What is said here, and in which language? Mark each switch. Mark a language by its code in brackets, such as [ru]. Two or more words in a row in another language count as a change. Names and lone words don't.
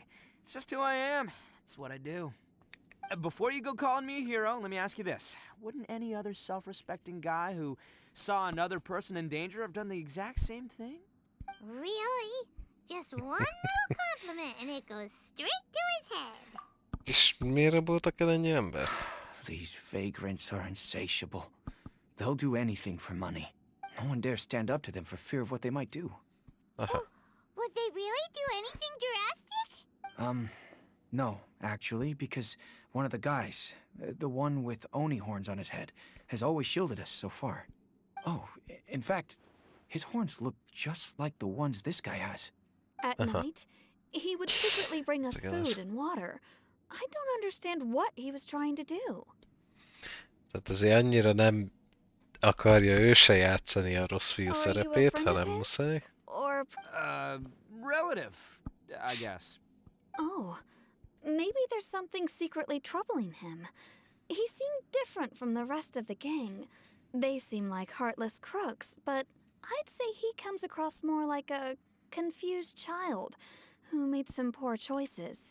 [en] It's just who I am. It's what I do. Before you go calling me a hero, let me ask you this. Wouldn't any other self-respecting guy who saw another person in danger have done the exact same thing? Really? Just one little compliment and it goes straight to his head. [hu] És miért raboltak el ennyi embert? [en] These vagrants are insatiable. They'll do anything for money. No one dares stand up to them for fear of what they might do. Aha. Would they really do anything drastic? No, actually, because one of the guys, the one with Oni horns on his head, has always shielded us so far. Oh, in fact, his horns look just like the ones this guy has. At night, he would secretly bring us food and water. I don't understand what he was trying to do. [hu] Tehát azért annyira nem akarja ő se játszani a rossz fiú szerepét, ha nem muszáj. [en] Or... relative, I guess. Oh, maybe there's something secretly troubling him. He seemed different from the rest of the gang. They seem like heartless crooks, but I'd say he comes across more like a confused child who made some poor choices.